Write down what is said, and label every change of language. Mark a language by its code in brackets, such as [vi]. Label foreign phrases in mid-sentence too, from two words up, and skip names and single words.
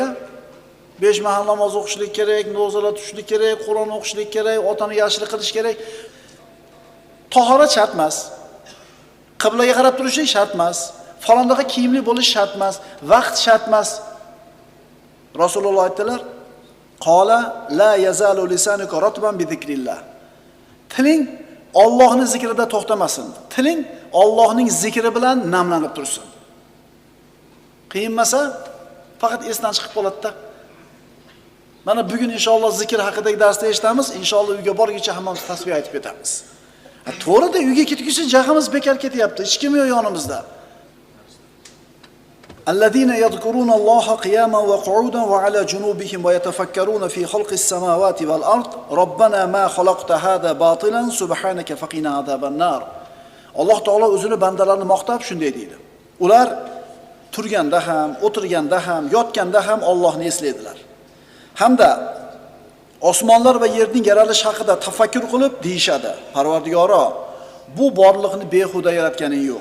[uz] 5 mahal namoz o'qishlik kerak, ro'zalar tutishlik kerak, Qur'on o'qishlik kerak, otani yaxshilik qilish kerak. Tahorat shart emas. Qiblaga qarab turishlik shart emas. Falondaqa kiyimli bo'lish shart emas, vaqt shart emas. Rasululloh aytdilar: [ar] "قال لا يزال لسانك رطبا بذكر الله." [uz] Tiling Allohning zikrida to'xtamasin. Tiling Allohning zikri bilan namlanib tursin. Qiynmasa, faqat esdan chiqib qoladi-da. Mana bugun inshaalloh zikr haqidagi darsda eshitamiz, inshaalloh uyga borguncha hammamiz tasbih aytib ketamiz. To'g'ri-da, uyga ketguncha jahimiz bekor ketyapti. Hech kim yo'q yonimizda. [ar] الذين يذكرون الله قياما وقعودا وعلى جنوبهم ويتفكرون في خلق السماوات والأرض. ربنا ما خلقت هذا باطلا سبحانك فقنا عذاب النار. [uz] Alloh taolo o'zini bandalarni maqtab shunday deydi. Ular turganda ham, o'tirganda ham, yotganda ham Allohni eslaydilar. Hamda osmonlar va yerning yaralish haqida tafakkur qilib deyshadi. Parvardigoro, bu borliqni behuda yaratganing yo'q.